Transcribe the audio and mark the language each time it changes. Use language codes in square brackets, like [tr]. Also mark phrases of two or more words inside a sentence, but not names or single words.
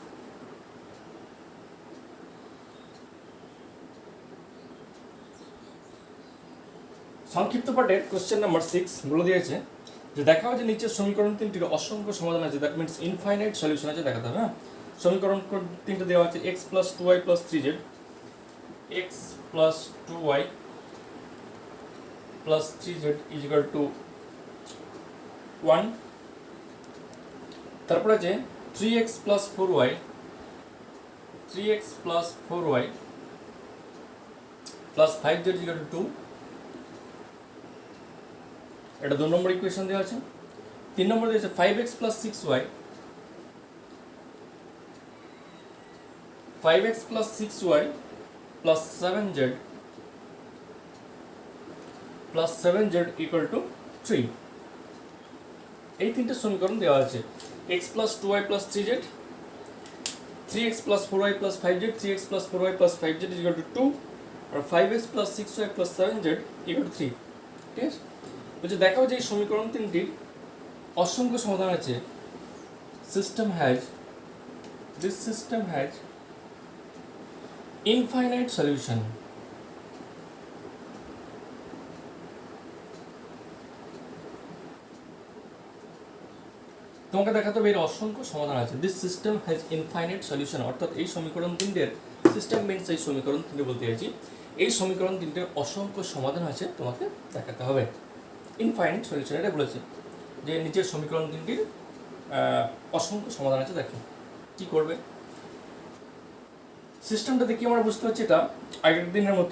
[bn] সংক্ষিপ্ত পাঠের কোশ্চেন নাম্বার 6 বলে দিয়েছে যে দেখাও যে নিচের সমীকরণ তিনটির অসংখ্য সমাধান আছে, [en] that means infinite solution [bn] আছে দেখাতে হবে। হ্যাঁ, সমীকরণ তিনটে দেওয়া আছে x + 2y + 3z, x + 2y + 3z = 1। তারপরে আছে 3x + 4y, 3x + 4y + 5z = 2। এটা 2 নম্বর ইকুয়েশন দেওয়া আছে। 3 নম্বর দিয়েছে 5x + 6y, 5x + 6y + 7z = 3। এই তিনটে সমীকরণ দেওয়া আছে। x + 2y + 3z, 3x + 4y + 5z, 3x + 4y + 5z = 2, আর 5x + 6y + 7z = 3। ঠিক আছে, বলছে দেখাও যে এই সমীকরণ তিনটির অসংখ্য সমাধান আছে। [en] This system has infinite solution. [bn] তোমাকে দেখাতে হবে এর অসংখ্য সমাধান আছে। [en] This system has infinite solution, [bn] অর্থাৎ এই সমীকরণ তিনটের, [en] system means [bn] এই সমীকরণ তিনটে বলতে চাইছি, এই সমীকরণ তিনটের অসংখ্য সমাধান আছে তোমাকে দেখাতে হবে। [en] infinite solution [bn] এটা বলেছে যে নিচের সমীকরণ তিনটির অসংখ্য সমাধান আছে। দেখো কি করবে, সিস্টেমটা দেখি আমরা বুঝতে পারছি এটা আগের দিনের মতো।